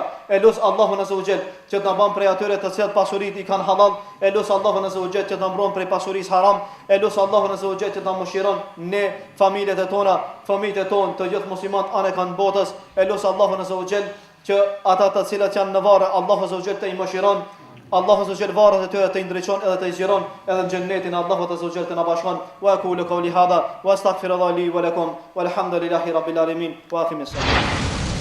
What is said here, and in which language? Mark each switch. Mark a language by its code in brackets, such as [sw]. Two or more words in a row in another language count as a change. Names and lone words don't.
[sq] Elos Allahu [ar] عز وجل [sq] që të na bën prej atyre të cilët pasuritë i kanë halal, elos Allahu [ar] عز وجل [sq] që të na mbron prej pasurisë haram, elos Allahu [ar] عز وجل [sq] që të na mëshiron ne, familjet e tona, familjet e tonë, të gjithë muslimanët anë kanë botës, elos Allahu [ar] عز وجل [sq] që ata të cilët janë në varre, Allahu [ar] عز وجل [sq] të i mëshiron. Allahu [ar] عز وجل [sq] varrat e tyre të ndriçon edhe të zgjeron edhe në xhennetin Allahu [ar] عز وجل [sq] të na bashkon. [ar] وأقول قولي هذا وأستغفر الله لي ولكم والحمد لله رب العالمين وأقم الصلاة.